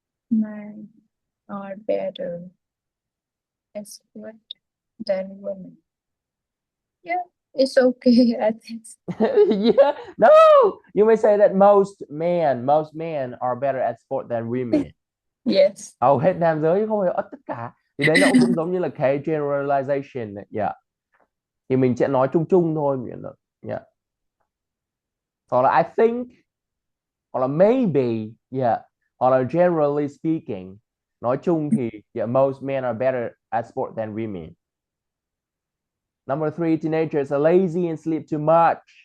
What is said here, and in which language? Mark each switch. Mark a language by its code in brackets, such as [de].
[en] Men are better at sport than women. Yeah, it's okay, I think. Yeah, no, you may say that most men are better at sport than women. Yes. [vi] Hầu hết nam giới không phải tất cả. Thì đấy nó cũng giống như là cái generalization. Yeah. thì mình sẽ nói chung chung thôi, miễn là yeah. Hoặc là [en] I think, [vi] hoặc là maybe, yeah, hoặc là [en] generally speaking. [vi] Nói chung thì [en] yeah, most men are better at sport than women. Number 3, teenagers are lazy and sleep too much.